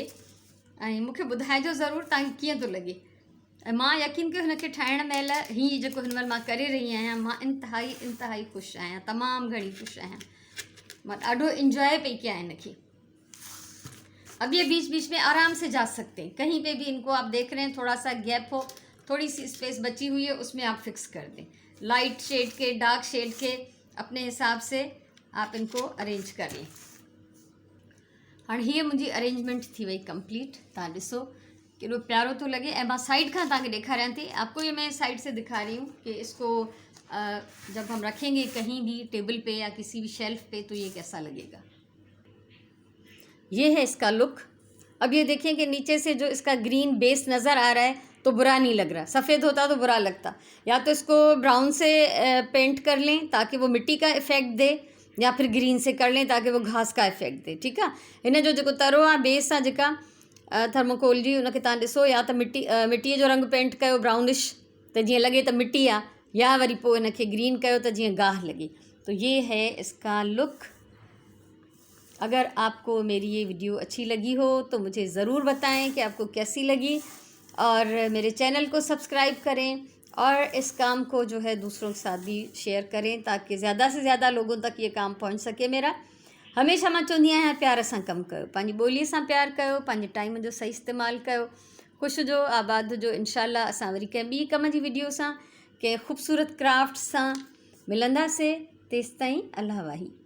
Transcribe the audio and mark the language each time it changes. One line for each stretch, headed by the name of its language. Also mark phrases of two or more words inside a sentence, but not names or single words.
Sindhi: ऐं मूंखे ॿुधाइजो ज़रूरु तव्हांखे कीअं थो लॻे। ऐं मां यकीन कयो हिनखे ठाहिण महिल हीअ जेको हिन महिल मां करे रही आहियां, मां इंतिहाई ख़ुशि आहियां, तमामु घणी ख़ुशि आहियां। मां ॾाढो इंजॉय पई कयां हिनखे।
Hindi: अब ये बीच बीच में आराम से जा सकते हैं, कहीं पे भी इनको आप देख रहे हैं थोड़ा सा गैप हो, थोड़ी सी स्पेस बची हुई है, उसमें आप फिक्स कर दें।
English: light shade
Hindi: के,
English: dark shade
Hindi: के अपने हिसाब से आप इनको अरेंज कर लें। हाँ, ये मुझी अरेंजमेंट थी वही कंप्लीट।
Sindhi: तव्हां ॾिसो केॾो प्यारो तो लगे। ऐं मां साइड खां तव्हांखे ॾेखारियां थी,
Hindi: आपको ये मैं साइड से दिखा रही हूँ कि इसको जब हम रखेंगे कहीं भी टेबल पे या किसी भी शेल्फ पे तो ये कैसा लगेगा। ये है इसका लुक। अब ये देखें कि नीचे से जो इसका
English: green base
Hindi: नज़र आ रहा है तो बुरा नहीं लग रहा। सफ़ेद होता तो बुरा लगता। या तो इसको ब्राउन से पेंट कर लें ताकि वो मिट्टी का इफ़ेक्ट दे, या फिर ग्रीन से कर लें ताकि वो घास का इफ़ेक्ट दे, ठीक है।
Sindhi: इन जो जेको तरो आहे बेस आहे जेका थर्मोकोल जी, उनखे तव्हां ॾिसो, या त मिट्टीअ जो रंग पेंट कयो ब्राउनिश त जीअं लॻे त मिट्टी आहे, या वरी पोइ इनखे ग्रीन कयो त जीअं गाह लगे।
Hindi: तो ये है इसका लुक। अगर आपको मेरी ये वीडियो अच्छी लगी हो तो मुझे ज़रूर बताएं कि आपको कैसी लगी, और मेरे चैनल को सब्सक्राइब करें और इस काम को जो है दूसरों के साथ भी शेयर करें ताकि ज़्यादा से ज़्यादा लोगों तक ये काम पहुंच सके मेरा।
Sindhi: हमेशा मां चवंदी आहियां प्यार सां कमु कयो, पंहिंजी ॿोलीअ सां प्यार कयो, पंहिंजे टाइम जो सही इस्तेमालु कयो। ख़ुशि जो आबाद जो। इंशाल्लाह असां वरी कंहिं ॿी कम जी वीडियो सां, कंहिं ख़ूबसूरत क्राफ्ट सां मिलंदासीं। तेसिताईं अल्लाह वाही।